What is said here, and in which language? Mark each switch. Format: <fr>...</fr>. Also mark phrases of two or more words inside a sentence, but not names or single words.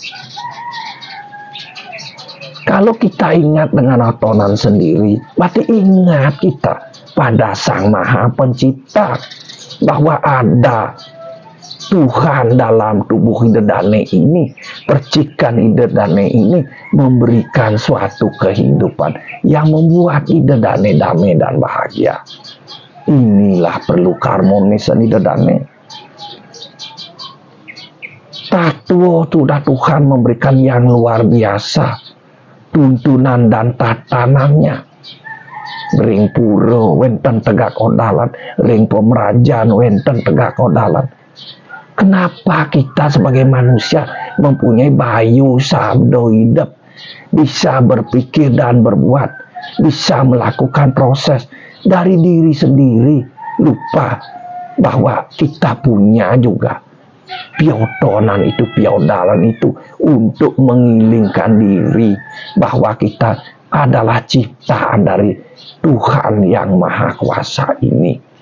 <id>Kalau kita ingat dengan otonan sendiri, berarti ingat kita pada Sang Maha Pencipta, bahwa ada Tuhan dalam tubuh Idodane ini, percikan Idodane ini memberikan suatu kehidupan yang membuat Idodane damai dan bahagia. Inilah perlu keharmonisan Idodane. Tatuo sudah Tuhan memberikan yang luar biasa, tuntunan dan tatanannya.</id> <ban>Ring puro wenten tegak odalan, ring pemerajan wenten tegak odalan.</ban> <id>Kenapa kita sebagai manusia mempunyai bayu sabdo hidup, bisa berpikir dan berbuat, bisa melakukan proses dari diri sendiri, lupa bahwa kita punya juga piotonan itu, piodalan itu untuk mengilingkan diri bahwa kita adalah ciptaan dari Tuhan yang Maha Kuasa ini.</id>